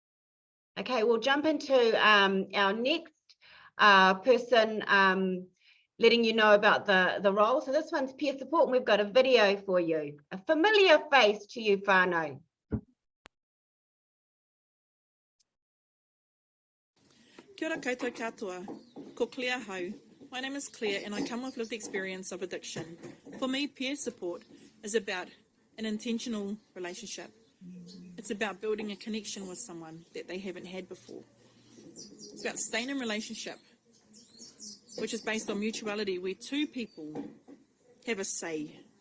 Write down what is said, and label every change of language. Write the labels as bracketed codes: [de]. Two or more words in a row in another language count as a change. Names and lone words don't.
[en] Okay, we'll jump into our next person letting you know about the role. So this one's peer support, and we've got a video for you. A familiar face to you, whānau. [mi] Kia ora koutou katoa, ko Claire hau. [en] My name is Claire and I come with lived experience of addiction. For me, peer support is about an intentional relationship. It's about building a connection with someone that they haven't had before. It's about staying in relationship, which is based on mutuality, where two people have a say.